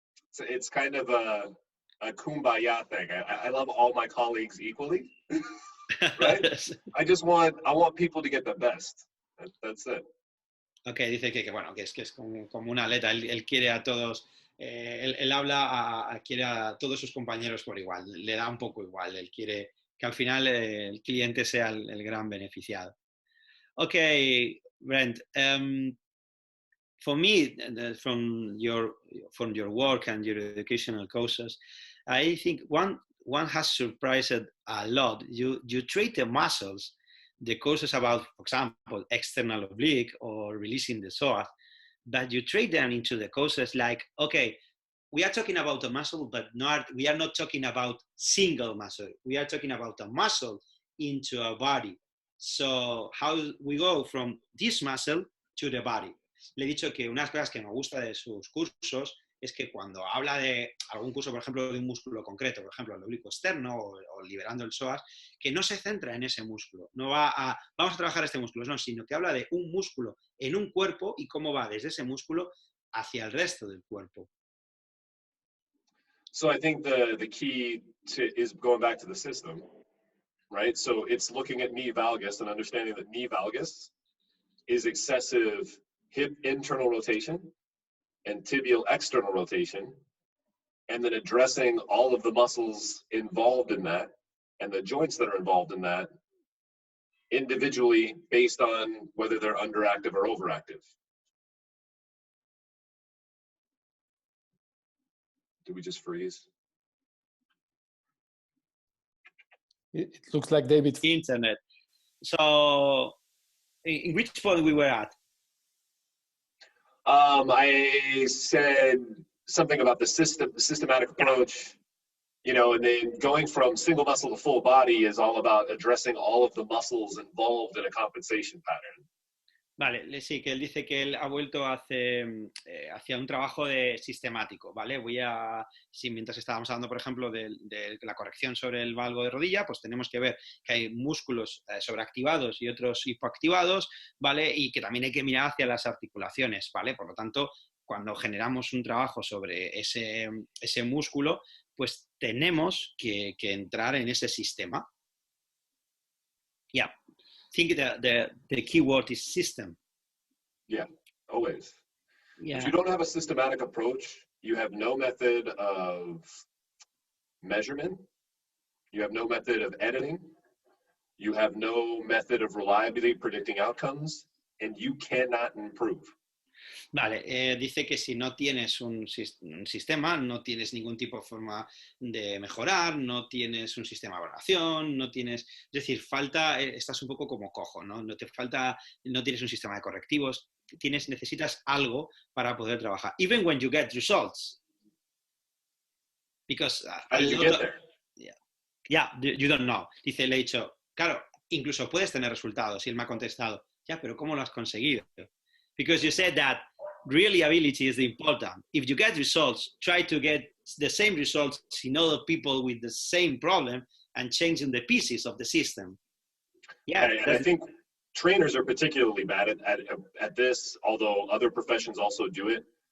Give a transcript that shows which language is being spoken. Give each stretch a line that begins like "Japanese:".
English: So it's kind of a kumbaya thing. I love all my colleagues equally, right? I want people to get the best. That's it.
Spanish: Ok, dice que bueno, que es como un atleta, él quiere a todos, él habla quiere a todos sus compañeros por igual, le da un poco igual, él quiere que al final el cliente sea el gran beneficiado.
English: Ok, Brent, for me, from your work and your educational courses, I think one has surprised a lot. You treat the muscles, the courses about, for example, external oblique or releasing the psoas, but you treat them into the courses like, okay, we are talking about a muscle, but we are not talking about single muscle. We are talking about a muscle into a body. So how we go from this muscle to the body.
Spanish: Le he dicho que unas cosas que me gusta de sus cursos es que cuando habla de algún curso, por ejemplo, de un músculo concreto, por ejemplo, el oblicuo externo o liberando el psoas, que no se centra en ese músculo, no va a, vamos a trabajar este músculo, no, sino que habla de un músculo en un cuerpo y cómo va desde ese músculo hacia el resto del cuerpo.
English: So I think the key is going back to the system, right? So it's looking at knee valgus and understanding that knee valgus is excessive hip internal rotation and tibial external rotation, and then addressing all of the muscles involved in that and the joints that are involved in that individually based on whether they're underactive or overactive. Did we just freeze? It looks like David. Internet. So, in which point we were at? I said something about the systematic approach, you know, and then going from single muscle to full body is all about addressing all of the muscles involved in a compensation pattern.
Spanish: Vale, sí, que él dice que él ha vuelto hacia un trabajo sistemático, ¿vale? Mientras estábamos hablando, por ejemplo, de la corrección sobre el valgo de rodilla, pues tenemos que ver que hay músculos sobreactivados y otros hipoactivados, ¿vale? Y que también hay que mirar hacia las articulaciones, ¿vale? Por lo tanto, cuando generamos un trabajo sobre ese músculo, pues tenemos que entrar en ese sistema.
English: Yeah. I think the key word is system. Yeah, always. Yeah. If you don't have a systematic approach, you have no method of measurement, you have no method of editing, you have no method of reliably predicting outcomes, and you cannot improve.
Spanish: Vale, dice que si no tienes un sistema, no tienes ningún tipo de forma de mejorar, no tienes un sistema de evaluación, no tienes, es decir, estás un poco como cojo, ¿no? No tienes un sistema de correctivos, necesitas algo para poder trabajar.
English: Even when you get results. Because how did you get there? Yeah, you don't know.
Spanish: Dice, le he dicho, claro, incluso puedes tener resultados. Y él me ha contestado, ya, pero ¿cómo lo has conseguido?
English: Because you said that reliability is important. If you get results, try to get the same results in other people with the same problem and changing the pieces of the system. Yeah, I think trainers are particularly bad at this, although other professions also do it.